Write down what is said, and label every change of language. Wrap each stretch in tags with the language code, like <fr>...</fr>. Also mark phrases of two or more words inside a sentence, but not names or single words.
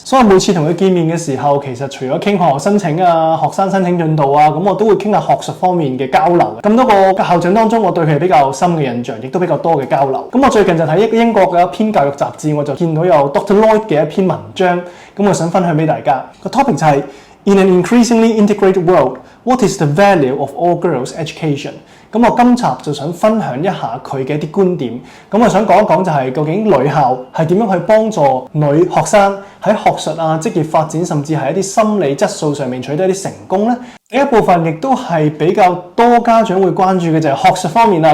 <yue>所以每次同佢見面嘅時候，其實除咗傾學校申請啊、學生申請進度啊，我都會傾下學術方面嘅交流。咁多個校長當中，我對佢係比較深嘅印象，亦都比較多嘅交流。我最近就睇英國嘅一篇教育雜誌，我就見到有 Dr. Lloyd 嘅一篇文章，我想分享俾大家。個 topic 就係 In an increasingly integrated world, what is the value of all girls' education? 我今集就想分享一下佢嘅一啲觀點。我想講一講就係究竟女校係點樣去幫助女學生喺學術啊、職業發展，甚至係一啲心理質素上面取得一啲成功呢？第一部分亦都係比較多家長會關注嘅就係學術方面啦。</yue>